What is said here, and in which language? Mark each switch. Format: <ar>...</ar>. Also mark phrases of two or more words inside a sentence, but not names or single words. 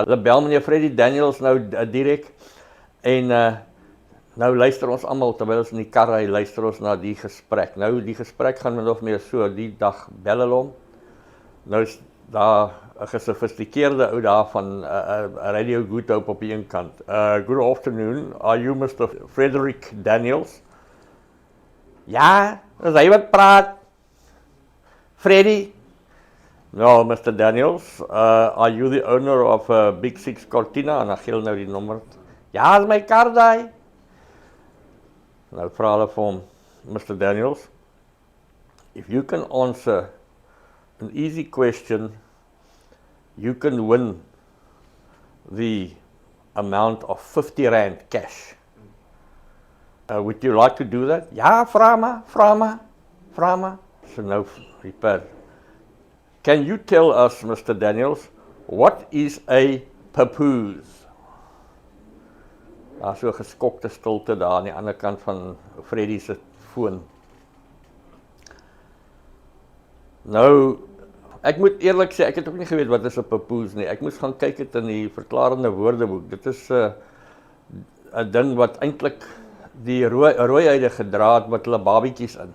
<af>Hulle bel meneer Freddie Daniels nou direk en nou luister ons almal terwyl ons in die kar ry, luister ons na die gesprek. Nou die gesprek gaan min of meer so, die dag bel hulle hom. Nou is daar 'n gesofistikeerde ou daar van Radio Good Hope op die een kant.</af> <en>Good afternoon, are you Mr.</en> <af>Frederick Daniels? Ja, dis hy wat praat. Freddy?</af> <en>No, Mr. Daniels, are you the owner of Big Six Cortina?</en> <af>En dan gee hulle nou die nommer. Ja, dis my kar daai. Nou vra hulle vir hom,</af> <en>Mr. Daniels, if you can answer an easy question, you can win the amount of 50 rand cash. Would you like to do that?</en> <af>Ja, vra maar. So nou repeat.</af> <en>Can you tell us, Mr. Daniels, what is a papoose?</en> <af>Daar so 'n geskokte stilte daar aan die ander kant van Freddie se foon. Nou, ek moet eerlik sê, ek het ook nie geweet wat is 'n papoose nie. Ek moes gaan kyk het in die verklarende woordeboek. Dit is 'n ding wat eintlik die rooihuide gedra het met hulle babietjies in.</af>